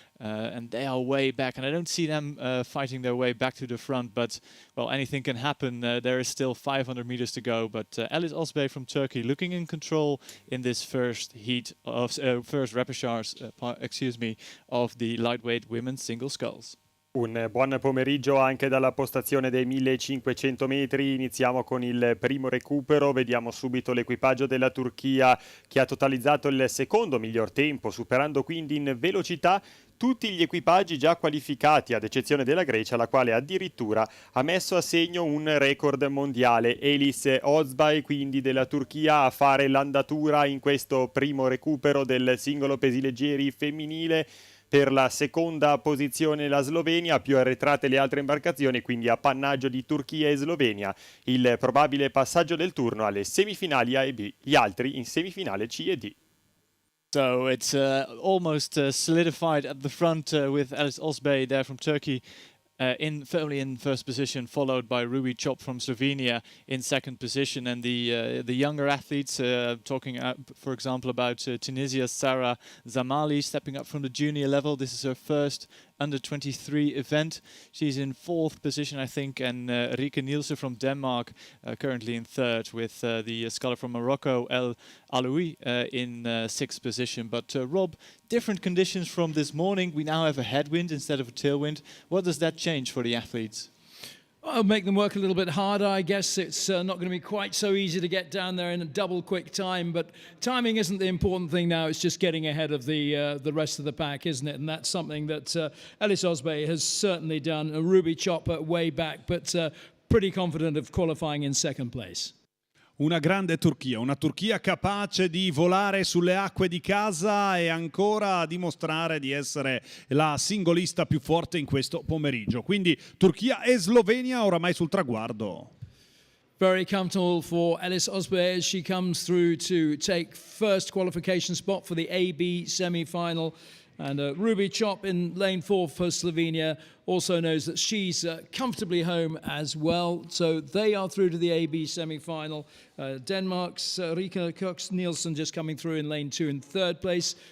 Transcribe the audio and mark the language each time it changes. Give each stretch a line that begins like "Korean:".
English: And they are way back, and I don't see them fighting their way back to the front, but well, anything can happen. There is still 500 meters to go, but Alice Osbey from Turkey looking in control in this first heat of first repechage, of the lightweight women's single sculls.
Italian: Un buon pomeriggio anche dalla postazione dei 1500 metri. Iniziamo con il primo recupero. Vediamo subito l'equipaggio della Turchia che ha totalizzato il secondo miglior tempo, superando quindi in velocità tutti gli equipaggi già qualificati, ad eccezione della Grecia, la quale addirittura ha messo a segno un record mondiale. Alice Osbey, quindi della Turchia, a fare l'andatura in questo primo recupero del singolo pesileggeri femminile. Per la seconda posizione la Slovenia, più arretrate le altre imbarcazioni, quindi appannaggio di Turchia e Slovenia. Il probabile passaggio del turno alle semifinali A e B, gli altri in semifinale C e D.
English: So it's almost solidified at the front with Alice Osbey there from Turkey. Firmly in first position, followed by Ruby Chop from Slovenia in second position, and the younger athletes, talking for example about Tunisia's Sarah Zamali, stepping up from the junior level. This is her first under-23 event. She's in fourth position, I think, and Rieke Nielsen from Denmark currently in third, with the sculler from Morocco, El Aloui, in sixth position. But Rob, different conditions from this morning. We now have a headwind instead of a tailwind. What does that change for the athletes? I'll make them work a little bit harder. I guess it's not going to be quite so easy to get down there in a double quick time, but timing isn't the important thing now. It's just getting ahead of the rest of the pack, isn't it? And that's something that Alice Osbey has certainly done. A Ruby Chop way back, but pretty confident of qualifying in second place.
Italian: Una grande Turchia, una Turchia capace di volare sulle acque di casa e ancora dimostrare di essere la singolista più forte in questo pomeriggio. Quindi Turchia e Slovenia oramai sul traguardo.
English: Very comfortable for Alice Osbey as she comes through to take first qualification spot for the AB semi-final. And Ruby Chop in lane 4 for Slovenia also knows that she's comfortably home as well. So they are through to the AB semi-final. Denmark's Rieke Nielsen just coming through in lane 2 in third place.